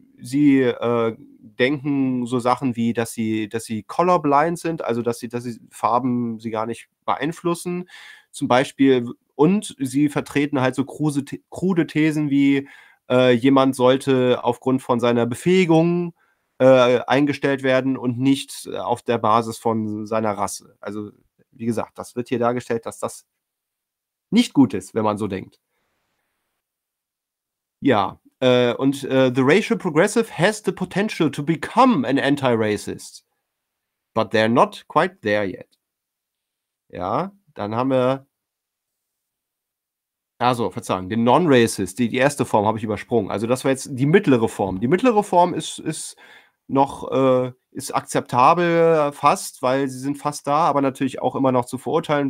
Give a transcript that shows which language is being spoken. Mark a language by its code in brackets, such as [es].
[de] sie denken so Sachen wie, dass sie colorblind sind, also dass sie Farben sie gar nicht beeinflussen, zum Beispiel, und sie vertreten halt so krude Thesen wie, jemand sollte aufgrund von seiner Befähigung eingestellt werden und nicht auf der Basis von seiner Rasse. Also, wie gesagt, das wird hier dargestellt, dass das nicht gut ist, wenn man so denkt. Ja, und [en] the racial progressive has the potential to become an anti-racist, but they're not quite there yet. [de] Ja, dann haben wir, also, verzeihung, den non-racist, die erste Form habe ich übersprungen. Also das war jetzt die mittlere Form. Die mittlere Form ist akzeptabel fast, weil sie sind fast da, aber natürlich auch immer noch zu verurteilen.